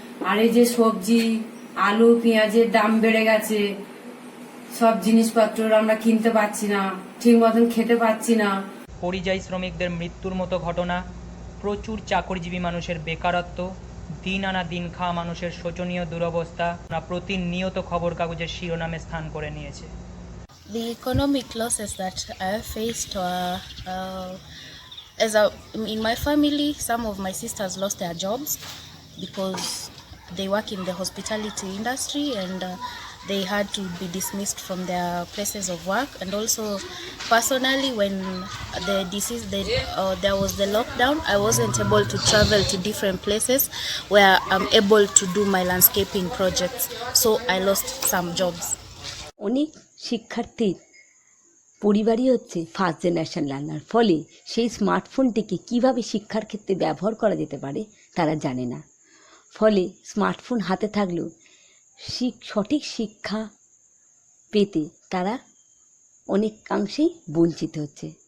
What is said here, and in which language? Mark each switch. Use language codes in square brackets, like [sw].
[bn] আর এই যে সবজি, আলু, পেঁয়াজের দাম বেড়ে গেছে, সব জিনিসপত্র আমরা কিনতে পারছি না, ঠিক মতন খেতে পারছি না। পরিযায়ী শ্রমিকদের মৃত্যুর মতো ঘটনা, প্রচুর চাকরিজীবী মানুষের বেকারত্ব, দিন আনা দিন খাওয়া মানুষের শোচনীয় দুরবস্থা প্রতিনিয়ত খবর কাগজের শিরোনামে স্থান করে নিয়েছে। [en] The economic losses that I have faced in my family, some of my sisters lost their jobs because they work in the hospitality industry, and they had to be dismissed from their places of work. And also personally, when there was the lockdown, I wasn't able to travel to different places where I'm able to do my landscaping projects, so I lost some jobs. [bn] অনেক শিক্ষার্থীর পরিবারই হচ্ছে first generation learner, ফলে সেই স্মার্টফোনটিকে কিভাবে শিক্ষার ক্ষেত্রে ব্যবহার করা যেতে পারে তারা জানে না। ফলে স্মার্টফোন হাতে থাকলেও সঠিক শিক্ষা পেতে তারা অনেকাংশেই বঞ্চিত হচ্ছে।